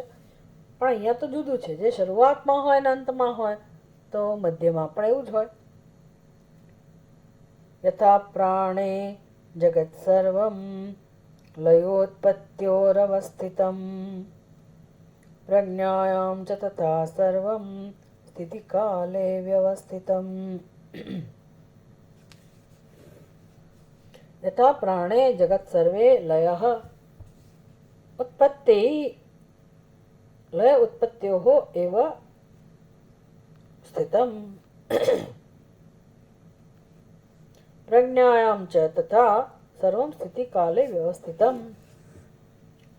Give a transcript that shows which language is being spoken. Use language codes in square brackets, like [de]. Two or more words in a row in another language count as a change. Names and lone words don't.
[gu] પણ અહીંયા તો જુદું છે, જે શરૂઆતમાં હોય ને અંતમાં હોય તો મધ્યમાં પણ એવું જ હોય. [sa] યથા પ્રાણે જગત સર્વમ લયોત્પત્યોરવસ્થિતમ પ્રજ્ઞાયામ ચ તથા સર્વમ સ્થિતિ કાલે વ્યવસ્થિતમ. यथा प्राणे जगत सर्वे लयः उत्पत्ति लय उत्पत्त्योः एव स्थितम् प्रज्ञायां च तथा सर्वं स्थिति काले व्यवस्थितम्.